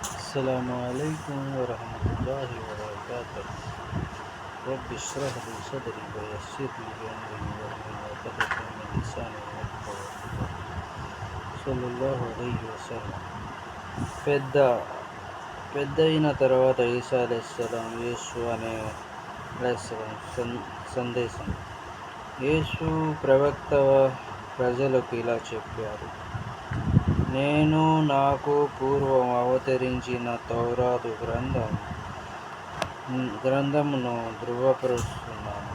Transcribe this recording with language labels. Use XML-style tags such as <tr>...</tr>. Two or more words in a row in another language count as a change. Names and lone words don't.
<ar>السلام عليكم ورحمة الله وبركاته. رب اشرح لي صدري ويسر لي أمري واحلل عقدة من لساني يفقهوا قولي. صلى الله عليه وسلم.</ar> <te>పెద్ద పెద్దయిన తర్వాత ఈసా అలైహిస్సలాం యేసు అనే అలైహిస్సలాం సందేశం. యేసు ప్రవక్త ప్రజలకు ఇలా చెప్పారు: నేను నాకు పూర్వం అవతరించిన తౌరాతు గ్రంథమును ధృవపరుస్తున్నాను.</te>